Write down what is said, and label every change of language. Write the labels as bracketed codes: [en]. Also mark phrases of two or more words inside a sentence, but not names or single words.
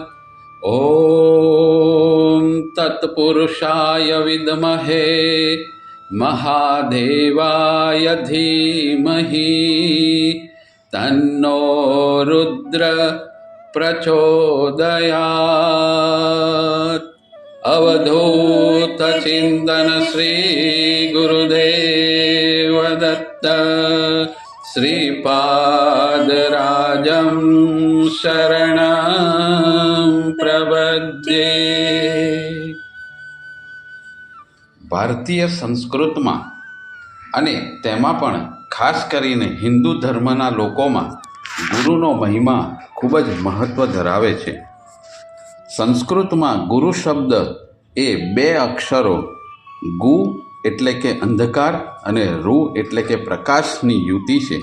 [sa] ॐ तत्पुरुषाय विद्महे महादेवाय धीमहि तन्नो रुद्र प्रचोदयात्। अवधूत चिंतन श्री गुरुदेव दत्त श्रीपादराजं शरणं प्रपद्ये। [gu] ભારતીય સંસ્કૃતમાં અને તેમાં પણ ખાસ કરીને હિન્દુ ધર્મના લોકોમાં ગુરુનો મહિમા ખૂબ જ મહત્ત્વ ધરાવે છે. સંસ્કૃતમાં ગુરુ શબ્દ એ બે અક્ષરો ગુ એટલે કે અંધકાર અને રૂ એટલે કે પ્રકાશની યુતિ છે.